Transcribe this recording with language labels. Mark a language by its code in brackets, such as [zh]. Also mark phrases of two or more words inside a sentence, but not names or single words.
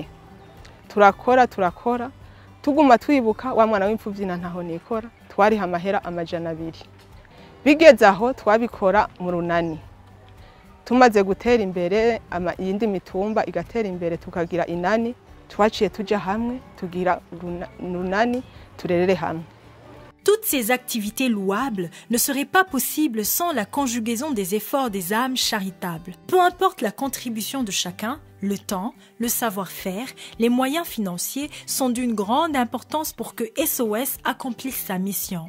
[rn] Turakora tuguma twibuka wa mwana w'imfuvyi na ntaho nikora twariha amahera 200. Bigeze aho twabikora mu runani. Tumaze gutera imbere iyindi mitumba igatera imbere tukagira inani twaciye tuja hamwe tugira runani turerere hamwe. [fr] Toutes ces activités louables ne seraient pas possibles sans la conjugaison des efforts des âmes charitables. Peu importe la contribution de chacun, le temps, le savoir-faire, les moyens financiers sont d'une grande importance pour que SOS accomplisse sa mission.